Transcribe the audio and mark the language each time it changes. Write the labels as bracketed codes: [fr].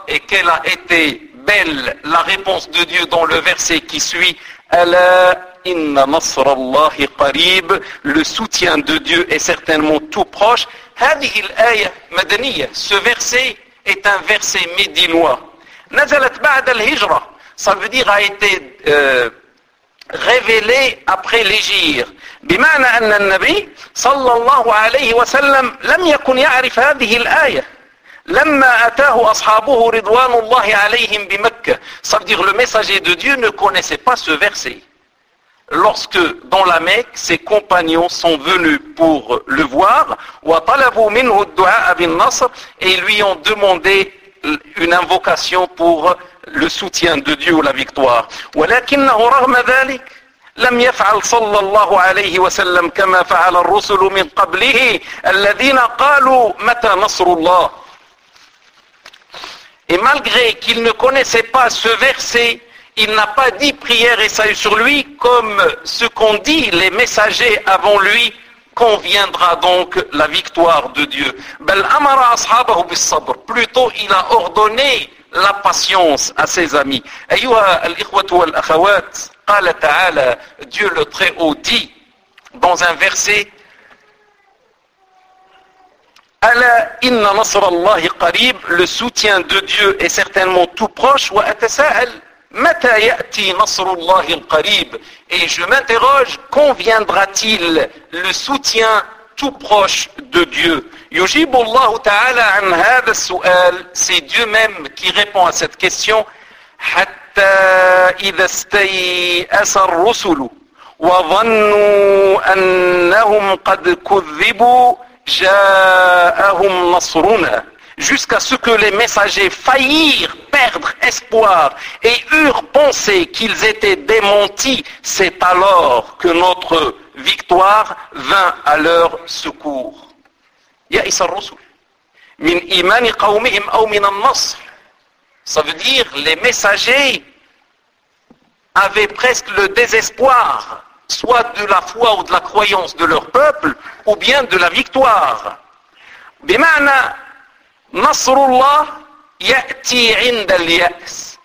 [fr] Et quelle a été belle la réponse de Dieu dans le verset qui suit: [ar] ala inna nasr Allah qarib, [fr] le soutien de Dieu est certainement tout proche. [ar] هذه الآية مدنية. [fr] Ce verset est un verset médinois. [ar] نزلت بعد الهجرة. [fr] Ça veut dire a été révélé après l'hégire. [ar] بمعنى أن النبي صلى الله عليه وسلم لم يكن يعرف هذه الآية لما أتاه أصحابه رضوان الله عليهم بمكة. [fr] Ça veut dire le messager de Dieu ne connaissait pas ce verset. Lorsque dans la Mecque ses compagnons sont venus pour le voir, [ar] وطلبوا منه الدعاء بالنصر, [fr] et lui ont demandé une invocation pour le soutien de Dieu ou la victoire. [ar] ولكنه رغم ذلك لم يفعل صلى الله عليه وسلم كما فعل الرسل من قبله الذين قالوا متى نصر الله. [fr] Et malgré qu'il ne connaissait pas ce verset, il n'a pas dit prière et salut sur lui comme ce qu'ont dit les messagers avant lui: quand viendra donc la victoire de Dieu. [ar] بل أمر أصحابه بالصبر. [fr] Plutôt il a ordonné la patience à ses amis. [ar] أيها الإخوة والأخوات, قال تعالى, [fr] Dieu le Très-Haut dit dans un verset: [ar] ألا إن نصر الله قريب, [fr] le soutien de Dieu est certainement tout proche. [ar] وأتساءل متى يأتي نصر الله القريب, [fr] et je m'interroge: quand viendra-t-il le soutien tout proche de Dieu? [ar] يجيب الله تعالى عن هذا السؤال, [fr] c'est Dieu même qui répond à cette question: [ar] حتى إذا استيأس الرسل وظنوا أنهم قد كذبوا جاءهم نصرنا. [fr] Jusqu'à ce que les messagers faillirent perdre espoir et eurent pensé qu'ils étaient démentis, c'est alors que notre victoire vint à leur secours. [ar] يأس الرسل من إيمان قومهم أو من النصر. [fr] Ça veut dire les messagers avaient presque le désespoir, soit de la foi ou de la croyance de leur peuple, ou bien de la victoire. [ar] Bimana nasrullah yati ind al-yas.